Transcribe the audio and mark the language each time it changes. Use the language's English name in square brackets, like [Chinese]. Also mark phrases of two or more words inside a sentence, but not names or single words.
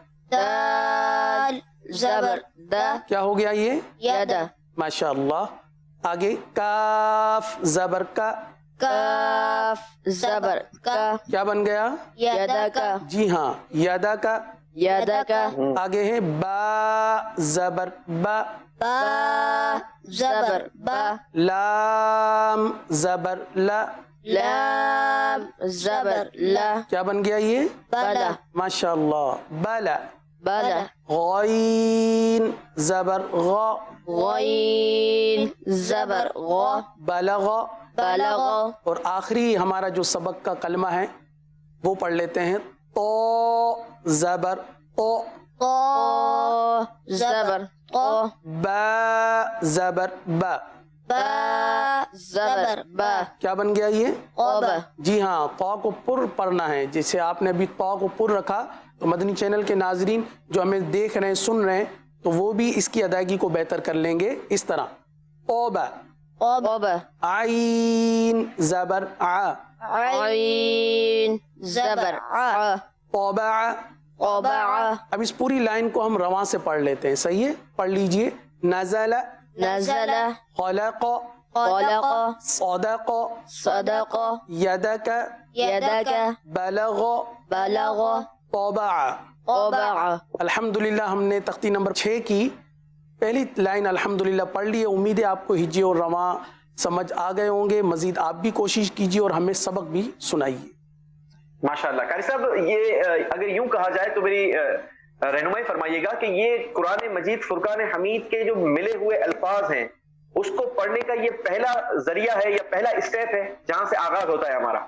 [Urdu] دال زبر دا, کیا ہو گیا یہ؟ یدا. ماشاءاللہ. آگے کاف زبر کا, کاف زبر کا, کیا بن گیا؟ یدا کا, جی ہاں, یدا کا. یدا کا. آگے ہے با زبر با, با زبر با, لام زبر لا, لام زبر لا, کیا بن گیا یہ؟ بلا, ماشاءاللہ. بلا. بلا. غین زبر غا, غین زبر غا, بلغ. بلغ. اور آخری ہمارا جو سبق کا کلمہ ہے وہ پڑھ لیتے ہیں تو زبر تو, طا زبر طا, با زبر با, با زبر با, کیا بن گیا یہ؟ قبا. جی ہاں, طا کو پر پڑھنا ہے. جیسے آپ نے ابھی طا کو پر رکھا تو مدنی چینل کے ناظرین جو ہمیں دیکھ رہے ہیں, سن رہے ہیں, تو وہ بھی اس کی ادائیگی کو بہتر کر لیں گے اس طرح. قبا. قبا. عین زبر ع, عین زبر ع, طبع. طبع. اب اس پوری لائن کو ہم رواں سے پڑھ لیتے ہیں. صحیح ہے؟ پڑھ لیجئے. نزل نزل, خلق خلق, صدق صدق, يدك يدك, بلغ بلغ, طبع. طبع. الحمدللہ ہم نے تختی نمبر 6 کی پہلی لائن الحمدللہ پڑھ لی ہے. امید ہے آپ کو ہجی اور رواں سمجھ آ گئے ہوں گے. مزید آپ بھی کوشش کیجیے اور ہمیں سبق بھی سنائیے. ماشاءاللہ. قاری صاحب یہ اگر یوں کہا جائے تو میری رہنمائی فرمائیے گا کہ یہ قرآن مجید فرقان حمید کے جو ملے ہوئے الفاظ ہیں اس کو پڑھنے کا یہ پہلا ذریعہ ہے یا پہلا اسٹیپ ہے جہاں سے آغاز ہوتا ہے ہمارا؟